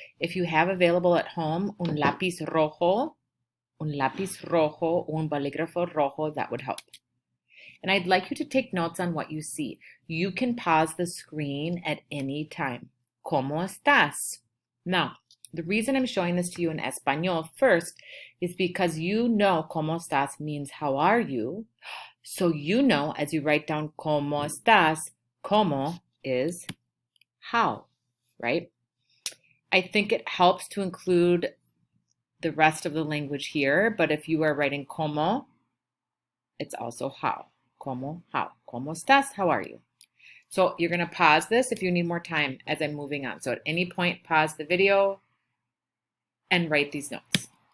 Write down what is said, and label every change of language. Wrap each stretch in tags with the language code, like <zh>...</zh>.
<en>If you have available at home</en> <es>un lápiz rojo, un bolígrafo rojo,</es> <en>that would help. And I'd like you to take notes on what you see. You can pause the screen at any time.</en> <es>¿Cómo estás?</es> <en>Now, the reason I'm showing this to you in Espanol first is because you know ¿cómo estás means how are you? So you know as you write down</en> <es>¿cómo estás?</es> <en>¿Cómo is how, right? I think it helps to include the rest of the language here, but if you are writing ¿cómo, it's also how. ¿Cómo? How?</en> <es>¿Cómo estás?</es> <en>How are you? So you're going to pause this if you need more time as I'm moving on. So at any point, pause the video and write these notes.</en>